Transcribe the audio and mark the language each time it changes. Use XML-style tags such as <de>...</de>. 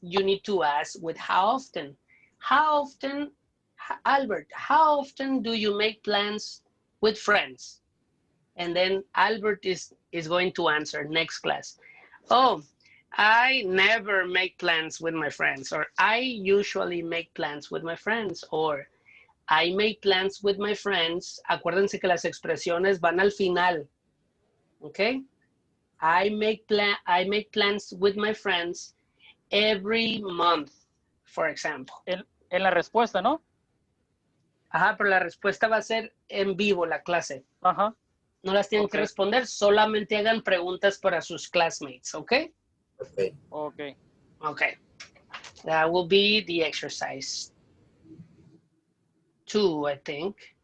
<en>You need to ask with how often. How often, Albert, how often do you make plans with friends? And then Albert is going to answer next class. Oh, I never make plans with my friends, or I usually make plans with my friends, or I make plans with my friends.</en> <es>Acuérdense que las expresiones van al final.</es> <en>Okay? I make plans with my friends every month, for example.</en> <es>En la respuesta, ¿no? Ajá, pero la respuesta va a ser en vivo la clase. Ajá. No las tienen que responder, solamente hagan preguntas para sus classmates, ¿ok?</es> <en>Okay. Okay. That will be the exercise 2, I think.</en>